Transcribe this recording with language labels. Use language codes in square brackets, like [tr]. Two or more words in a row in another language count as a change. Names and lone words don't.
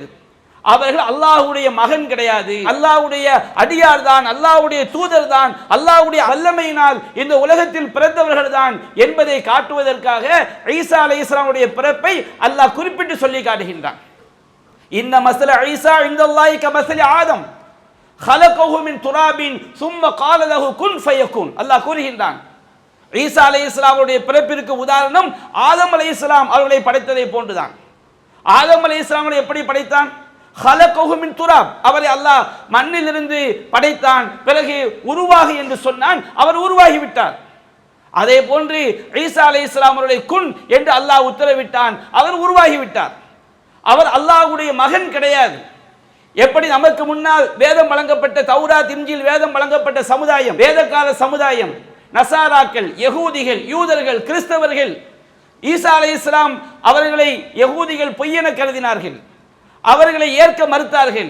[ta] அவர்கள் அல்லாஹ்வுடைய மகன் கிடையாது, அல்லாஹ்வுடைய அடியார் தான், அல்லாஹ்வுடைய தூதர் தான், அல்லாஹ்வுடைய வல்லமையினால் இந்த உலகத்தில் பிறந்தவர்கள் தான் என்பதை காட்டுவதற்காக ஈசா அலைஹிஸ்ஸலாமுடைய பிறப்பை அல்லாஹ் குறிப்பிட்டு சொல்லி காட்டுகின்றான். [ar] إن مثل عيسى عند الله كمثل آدم خلقه من تراب ثم قال له كن فيكون. [ta] அல்லாஹ் கூறுகின்றான், ஈசா அலைஹிஸ்ஸலாமுடைய பிறப்பிற்கு உதாரணம் ஆதம் அலைஹிஸ்ஸலாம் அவர்களை படைத்ததை போன்றுதான். ஆதம் அலைஹிஸ்ஸலாமை எப்படி படைத்தான்? [ar] خلقه من تراب, [ta] அவரை அல்லாஹ் மண்ணிலிருந்து படைத்தான். பிறகு உருவாகி என்று சொன்னான், அவர் உருவாகி விட்டார். அதே போன்று ஈசா அலைஹிஸ்ஸலாம் அவர்களை குன் என்று அல்லாஹ் உத்தரவிட்டான், அவர் உருவாகி விட்டார். அவர் அல்லாஹ்வுடைய மகன் கிடையாது. எப்படி நமக்கு முன்னால் வேதம் வழங்கப்பட்ட தௌராத் இன்ஜீல் வேதம் வழங்கப்பட்ட சமுதாயம், வேதகால சமுதாயம், நசாராக்கள், யகூதிகள், யூதர்கள், கிறிஸ்தவர்கள், ஈசா அலைஹிஸ்ஸலாம் அவர்களை யகூதிகள் பொய்யென கருதினார்கள், அவர்களை ஏற்க மறுத்தார்கள்.